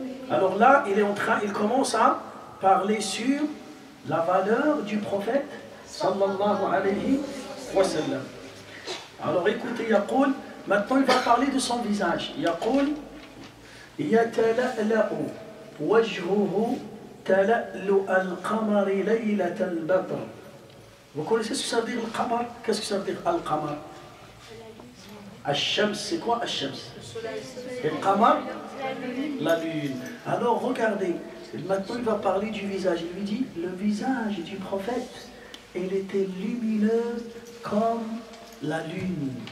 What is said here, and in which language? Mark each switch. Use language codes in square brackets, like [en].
[fr] Alors là, il commence à parler sur la valeur du prophète sallallahu alayhi wa sallam. Alors écoutez, maintenant il va parler de son visage. [ar] يقول يتلألأ وجهه تلألؤ القمر ليلة البدر. [fr] Vous connaissez ce que ça veut dire le qamar? Qu'est-ce que ça veut dire al-qamar? Al-shams, c'est quoi al-shams? Et le qamar? La lune. Alors regardez, maintenant il va parler du visage. Il lui dit, le visage du prophète, il était lumineux comme la lune.